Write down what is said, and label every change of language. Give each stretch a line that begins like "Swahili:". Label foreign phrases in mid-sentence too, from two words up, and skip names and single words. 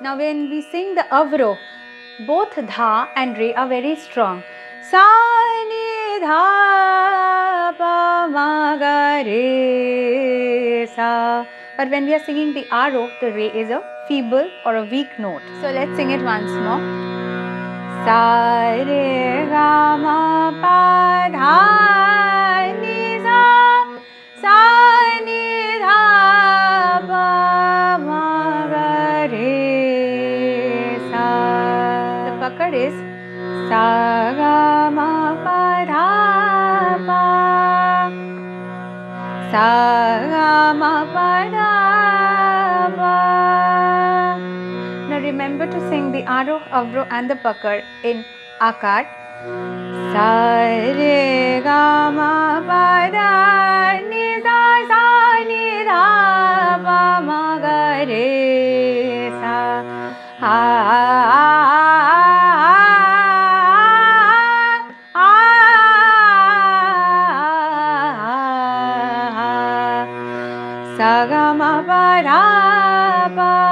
English: Now when we sing the Avro, both Dha and Re are very strong.
Hindi: Sa Ni Dha Pa Ma Ga Re sa.
English: But when we are singing the Aarogh, the re is a feeble or a weak note. So let's sing it once more.
Hindi: Sa re ga ma pa dha ni sa, sa ni dha pa ma ga re sa.
English: The pakad is
Hindi: sa ga ma pa dha pa, sa ga ma pa dha pa.
English: Now remember to sing the Aarogh, Avroh and the pakad in Akar.
Hindi: Sa re ga ma pa dha ni sa, sa ni dha pa ma ga re sa. Ha sa ga ma pa dha pa.